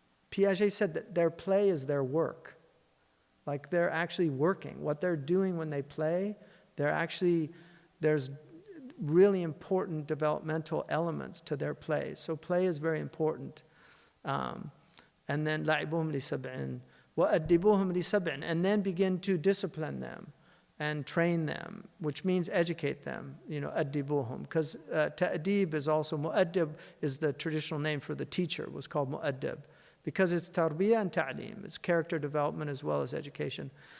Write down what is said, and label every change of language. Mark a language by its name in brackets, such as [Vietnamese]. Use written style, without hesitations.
[English] Piaget said that their play is their work. Like they're actually working. What they're doing when they play, there's really important developmental elements to their play. So play is very important. And then [Arabic] لَعِبُهُمْ لِسَبْعٍ وَأَدِّبُوهُمْ لِسَبْعٍ. [English] And then begin to discipline them and train them, which means educate them, أَدِّبُوهُم. Because ta'adib is also, mu'addib is the traditional name for the teacher, was called mu'addib. Because it's tarbiyah and ta'lim, it's character development as well as education.